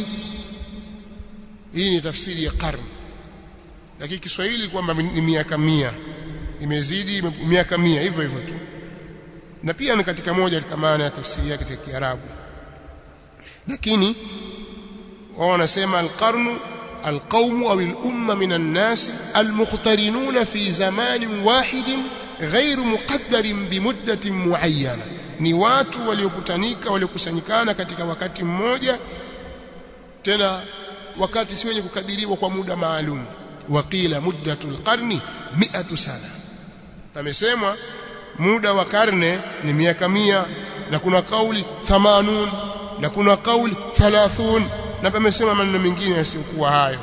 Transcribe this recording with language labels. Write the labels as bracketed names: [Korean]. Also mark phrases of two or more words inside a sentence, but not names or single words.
[Swahili] Hii ni tafsiri ya karne, lakini Kiswahili kwamba ni miaka 100, imezidi miaka 100 hivyo hivyo tu, na pia ni katika moja katika maana ya tafsiri yake katika Kiarabu. Lakini wao wanasema [Arabic] القرن القوم أو الأمة من الناس المقترنون في زمن واحد غير مقدر بمدة معينة, [Swahili] ni watu waliokutanika waliokusanyikana katika wakati mmoja, tena wakati si wenye kukadiriwa kwa muda maalum. [Arabic] وقيل مدة القرن 100 سنة, [Swahili] pamesemwa muda wa karne ni miaka 100, na kuna kauli 80 na kuna kauli 30, na pamesema maneno mengine yasiyokuwa hayo.